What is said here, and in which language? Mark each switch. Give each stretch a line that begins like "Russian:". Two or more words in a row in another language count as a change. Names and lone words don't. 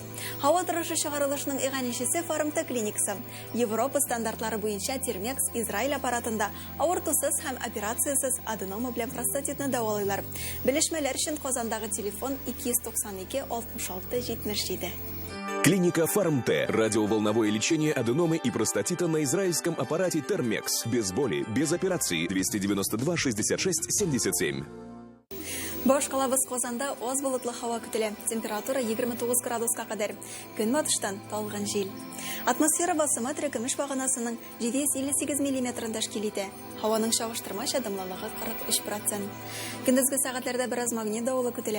Tatar: Һава торышы чыгарылышының иганичесе Фармта клиникасы. Европа стандартлары буенча Термекс Израиль аппаратында авыртусыз һәм операциясыз аденома белән простатитны дәвалыйлар. Белешмәләр өчен Казандагы телефон 292 66 77. Клиника Фармте.
Russian: Радиоволновое лечение аденомы и простатита на израильском аппарате Термекс. Без боли, без операции. 292 66 77.
Tatar: Баш калабыз Казанда аз болытлы һава көтелә. Температура 29 градуска кадәр. Көнбатыштан талган җил. Атмосфера басымы терекемеш баганасының 758 мм тәшкил итә. Һаваның чагыштырмача дымлылыгы 43%. Көндезге сәгатьләрдә бераз магнит давылы көтелә.